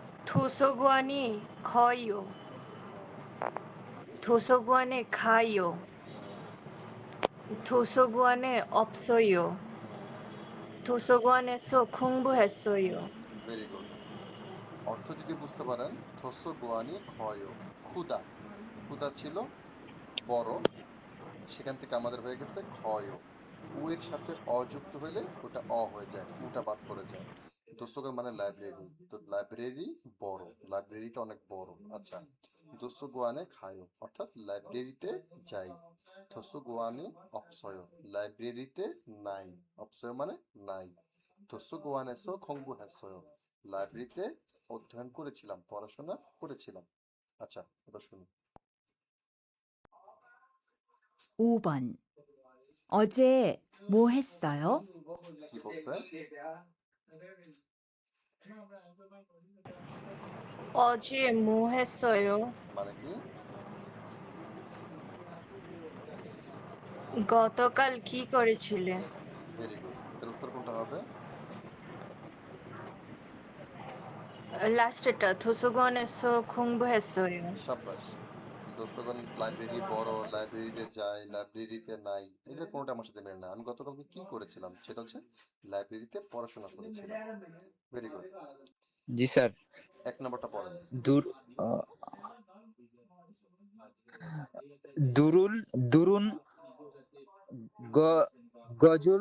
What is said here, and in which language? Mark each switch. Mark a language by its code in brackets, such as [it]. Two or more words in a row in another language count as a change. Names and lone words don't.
[ko] 도서관이 커요. 도서관에 가요. 도서관에 없어요. 도서관에서 공부했어요. [en] very good. [bn] অর্থ যদি বুঝতে পারেন, [ko] 도서관이 커요, [bn] ক্ষুদা। ক্ষুদা ছিল বড়, সেখান থেকে আমাদের হয়ে গেছে ক্ষয়। উ এর সাথে অ যুক্ত হলে ওটা অ হয়ে যায়, উটা বাদ পড়ে যায়। দোস্তগণ মানে লাইব্রেরি, তো লাইব্রেরি বড়, লাইব্রেরিটা অনেক বড়। আচ্ছা, [ko] 도서관에 가요 [bn] অর্থাৎ লাইব্রেরিতে যাই। [ko] 도서관에 없어요, [bn] লাইব্রেরিতে নাই। অপসয় মানে নাই। [ko] 도서관에서 공부했어요, [bn] লাইব্রেরিতে অধ্যয়ন করেছিলাম, পড়াশোনা করেছিলাম। আচ্ছা, এবার শুনুন। [ko] 5번. 어제 뭐 했어요? [bn] কি বলছে? [ko] 어제 뭐 했어요? [bn] মানে কি? গতকাল কি করেছিলে? [en] very good. [bn] এর উত্তর কোনটা হবে? [ko] লাস্টেরটা 도서관에서 공부했어요. [bn] সাব্বাস। দোস্তগণ লাইব্রেরি বড়, লাইব্রেরিতে যায়, লাইব্রেরিতে নাই, এটা কোনোটা আমার সাথে মেলে না। আমি গতকালকে কি করেছিলাম সেটা হচ্ছে লাইব্রেরিতে পড়াশোনা করেছিলাম। [en] very good. [bn] জি স্যার। 1 নম্বরটা পড়েন। দূর দুরুল দুরুন গজুল